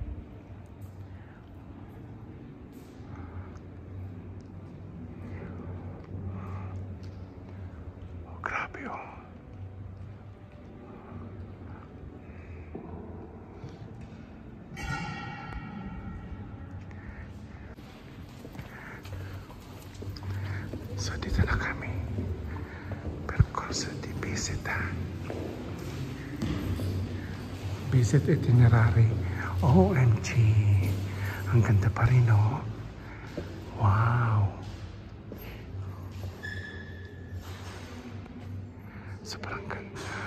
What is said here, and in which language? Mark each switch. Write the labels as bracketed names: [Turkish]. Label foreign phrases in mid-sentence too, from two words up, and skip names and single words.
[Filipino] Oh, grabe, oh. So dito na kami. [Italian] Percorso di visita. [English] Visit itinerary. [Filipino] OMG. Ang ganda pa rin, oh. Wow. Sobrang ganda.